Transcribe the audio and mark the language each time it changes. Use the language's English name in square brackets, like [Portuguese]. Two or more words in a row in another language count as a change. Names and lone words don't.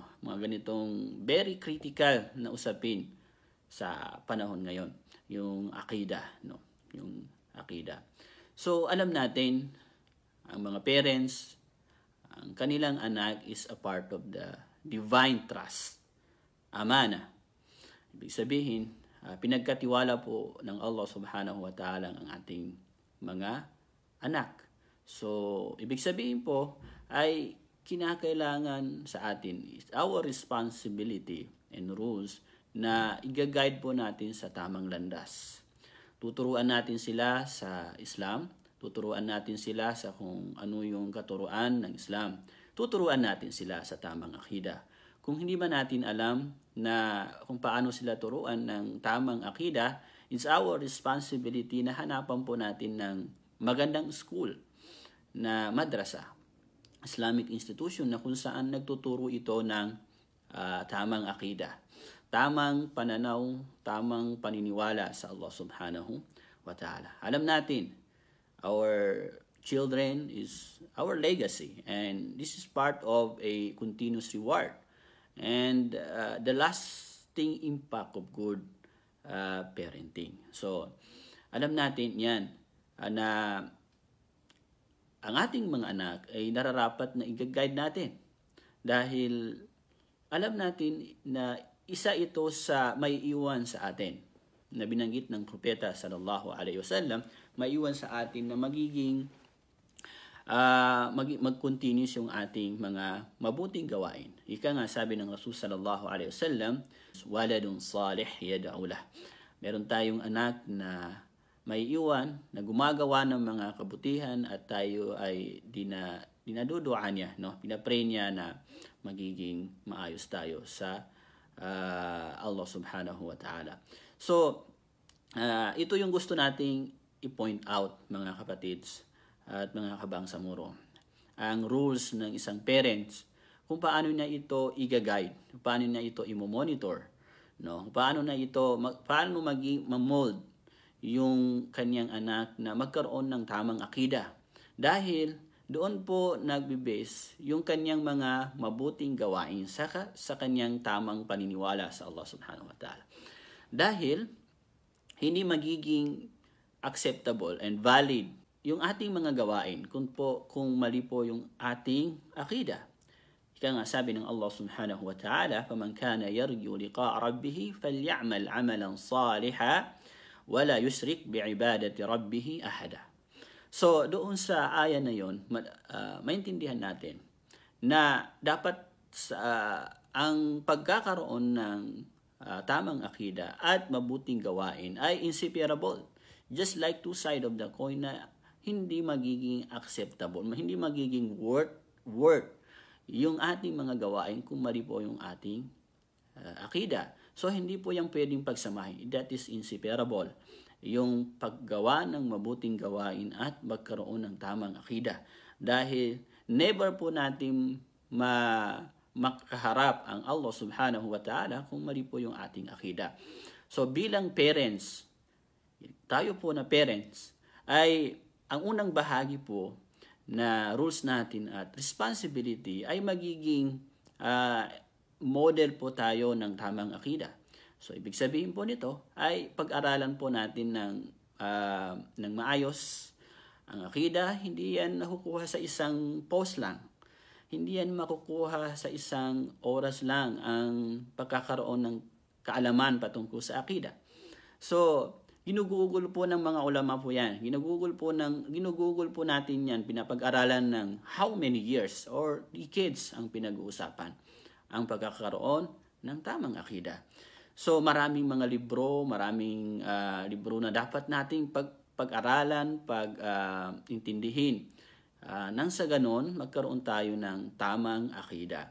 [Filipino] Mga ganitong [English] very critical [Filipino] na usapin sa panahon ngayon, yung akida, no? Yung akida. So alam natin ang mga parents, ang kanilang anak [English] is a part of the divine trust. [Filipino] Amana. Ibig sabihin, pinagkatiwala po ng Allah [Arabic] سبحانه وتعالى [Filipino] ang ating mga anak. So, ibig sabihin po ay kinakailangan sa atin [English] is our responsibility and rules [Filipino] na i-guide po natin sa tamang landas. Tuturuan natin sila sa Islam, tuturuan natin sila sa kung ano yung katuruan ng Islam, tuturuan natin sila sa tamang akida. Kung hindi ba natin alam na kung paano sila turuan ng tamang akida, [English] it's our responsibility [Filipino] na hanapan po natin ng magandang school na madrasa, [English] Islamic institution [Filipino] na kung saan nagtuturo ito ng tamang akida, tamang pananaw, tamang paniniwala sa Allah [Arabic] سبحانه وتعالى. [Filipino] Alam natin, [English] our children is our legacy and this is part of a continuous reward. And the lasting impact of good parenting. [Filipino] So, alam natin yan na ang ating mga anak ay nararapat na i-guide natin. Dahil alam natin na isa ito sa may iwan sa atin. Na binanggit ng propeta [Arabic] صلى الله عليه وسلم, [Filipino] may iwan sa atin na magiging mag-continuous yung ating mga mabuting gawain. Ika nga sabi ng Rasul [Arabic] صلى الله عليه وسلم, ولد صالح يدعو له. [Filipino] Meron tayong anak na may iwan na gumagawa ng mga kabutihan at tayo ay dinaduduan niya, no? Pinapray niya na magiging maayos tayo sa Allah [Arabic] سبحانه وتعالى. [Filipino] So, ito yung gusto nating i-point out, mga kapatids at mga kabangsamoro. Ang rules ng isang parents, kung paano niya ito i-guide, kung paano niya ito i-monitor, no? Paano ma-mold yung kanyang anak na magkaroon ng tamang akida. Dahil doon po nagbe-base yung kanyang mga mabuting gawain sa kanyang tamang paniniwala sa Allah [Arabic] سبحانه وتعالى. [Filipino] Dahil hindi magiging [English] acceptable and valid [Filipino] yung ating mga gawain kung mali po yung ating akida. Ika nga sabi ng Allah [Arabic] سبحانه وتعالى, فَمَنْ كَانَ يَرْجُو لِقَاءَ رَبِّهِ فَلْيَعْمَلْ عَمَلًا صَالِحًا وَلَا يُشْرِكْ بِعِبَادَةِ رَبِّهِ أَحَدًا. [Filipino] So, doon sa aya na yon, maintindihan natin na dapat ang pagkakaroon ng tamang akida at mabuting gawain ay inseparable. [English] Just like two sides of the coin [Filipino] na hindi magiging acceptable, hindi magiging worth yung ating mga gawain kung mali po yung ating akida. So, hindi po yung pwedeng pagsamahin. [English] That is inseparable. [Filipino] Yung paggawa ng mabuting gawain at magkaroon ng tamang akida. Dahil never po natin makaharap ang Allah [Arabic] سبحانه وتعالى [Filipino] kung mali po yung ating akida. So, bilang parents, tayo po na parents, ay ang unang bahagi po na rules natin at responsibility ay magiging model po tayo ng tamang akida. So, ibig sabihin po nito ay pag-aralan po natin ng maayos. Ang akida, hindi yan nakukuha sa isang post lang. Hindi yan makukuha sa isang oras lang ang pagkakaroon ng kaalaman patungkol sa akida. So, ginugugol po ng mga ulama po yan. Ginugugol po natin yan, pinapag-aralan ng [English] how many years or decades [Filipino] ang pinag-uusapan ang pagkakaroon ng tamang akida. So, maraming mga libro na dapat nating pag-aralan, intindihin. Nang sa ganon, magkaroon tayo ng tamang akida.